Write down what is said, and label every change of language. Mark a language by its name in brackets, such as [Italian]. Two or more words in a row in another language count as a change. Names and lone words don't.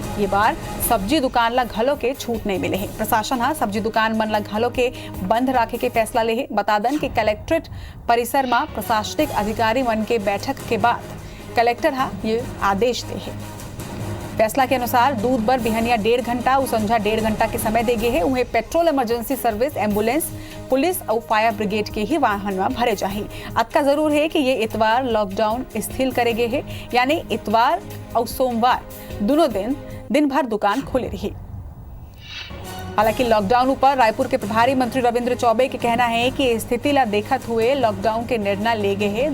[Chhattisgarhi] ये बार सब्जी दुकान ला घलो के छूट नहीं मिले है। प्रशासन हा सब्जी दुकान मन ला घलो के बंद रखे के फैसला ले है। बता दन कि कलेक्ट्रेट परिसर में प्रशासनिक अधिकारी मन के बैठक के बाद कलेक्टर हा ये आदेश दे है। फैसला के अनुसार दूध बर बिहनिया 1.5 घंटा और संझा 1.5 घंटा के समय दे गए हैं। उन्हें पेट्रोल इमरजेंसी सर्विस एम्बुलेंस पुलिस और फायर ब्रिगेड के ही वाहन में भरे जाही। अक्का जरूर है कि ये इतवार लॉकडाउन स्थिर करे गए हैं, यानी इतवार और सोमवार दोनों दिन भर दुकान खुले रही। हालांकि लॉकडाउन पर रायपुर के प्रभारी मंत्री रविंद्र चौबे के कहना है कि स्थिति ला देखत हुए लॉकडाउन के निर्णय ले गए हैं।